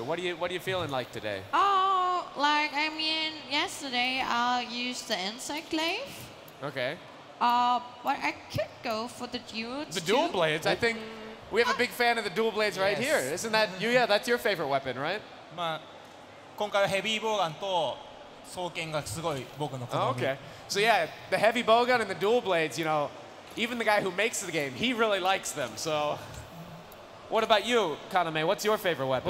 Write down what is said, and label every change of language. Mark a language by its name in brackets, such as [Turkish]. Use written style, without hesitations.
[English] What are you feeling like today? Oh, like I mean, yesterday I used the insect glaive. Okay. But I could go for the dudes. The dual too. blades. I think we have a big fan of the dual blades right here. Isn't that Yuya? That's your favorite weapon, right? [Japanese] まあ今回はヘビーボウガンと双剣がすごい僕の好み。 [English] Okay. So yeah, the heavy bowgun and the dual blades. You know, even the guy who makes the game, he really likes them. So. What about you, Kaname? What's your favorite weapon?